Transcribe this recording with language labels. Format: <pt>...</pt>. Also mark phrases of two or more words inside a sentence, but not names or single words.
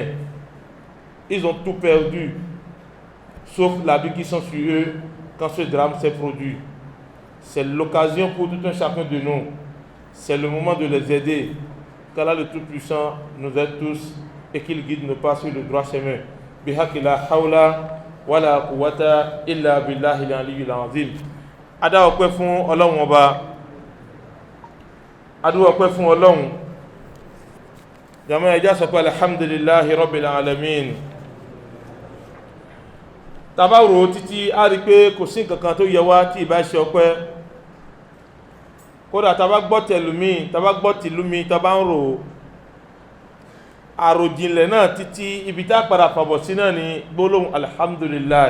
<fr>Ils ont tout perdu, sauf l'habit qui sont sur eux quand ce drame s'est produit. C'est l'occasion pour tout un chacun de nous. C'est le moment de les aider. Qu'Allah le Tout-Puissant nous aide tous et qu'il guide nos pas sur le droit chemin.</fr> <ar>بحق لا حول ولا قوة إلا بالله العلي العظيم.</ar> <yo>Ada ọpẹ́ fún Ọlọ́run Ọba. Adu ọpẹ́ fún Ọlọ́run. Jama ẹja sọ pé</yo> <ar>الحمد لله رب العالمين.</ar> <yo>Tá bá rò títí a rí pé kò sí nǹkan kan tó yẹ wá tí ìbá ṣe ọpẹ́. Kódà tá bá gbọ́ tẹ̀lúmí, tá bá gbọ́ tìlúmí, tá bá ń rò àròjìnlẹ̀ náà títí ibi tá padà fàbọ̀ sí náà ni gbólóhùn alhamdulillah.</yo>